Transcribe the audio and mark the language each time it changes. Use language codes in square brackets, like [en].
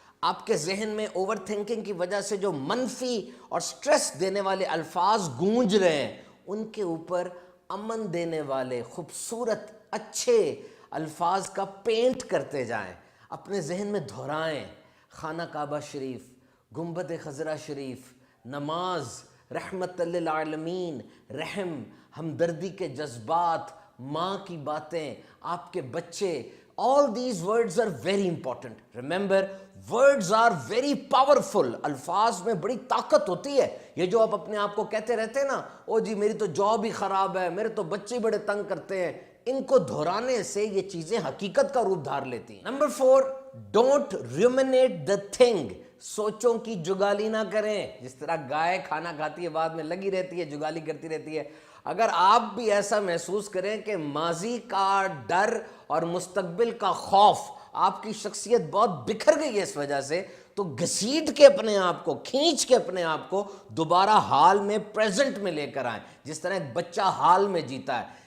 [ur] آپ کے ذہن میں اوور تھنکنگ کی وجہ سے جو منفی اور سٹریس دینے والے الفاظ گونج رہے ہیں ان کے اوپر امن دینے والے خوبصورت اچھے الفاظ کا پینٹ کرتے جائیں, اپنے ذہن میں دہرائیں. خانہ کعبہ شریف, گنبد خضرا شریف, نماز, رحمت للعالمین, رحم, ہمدردی کے جذبات, ماں کی باتیں, آپ کے بچے. [en] All these words are very important. Remember, words are very powerful. [ur] الفاظ میں بڑی طاقت ہوتی ہے. یہ جو آپ اپنے آپ کو کہتے رہتے ہیں نا, او جی میری تو جاب ہی خراب ہے, میرے تو بچے بڑے تنگ کرتے ہیں, ان کو دہرانے سے یہ چیزیں حقیقت کا روپ دھار لیتی ہیں. [en] Number 4, don't ruminate the thing. [ur] سوچوں کی جگالی نہ کریں. جس طرح گائے کھانا کھاتی ہے بعد میں لگی رہتی ہے, جگالی کرتی رہتی ہے. اگر آپ بھی ایسا محسوس کریں کہ ماضی کا ڈر اور مستقبل کا خوف, آپ کی شخصیت بہت بکھر گئی ہے اس وجہ سے, تو گھسیٹ کے اپنے آپ کو, کھینچ کے اپنے آپ کو دوبارہ حال میں, پریزنٹ میں لے کر آئیں, جس طرح ایک بچہ حال میں جیتا ہے.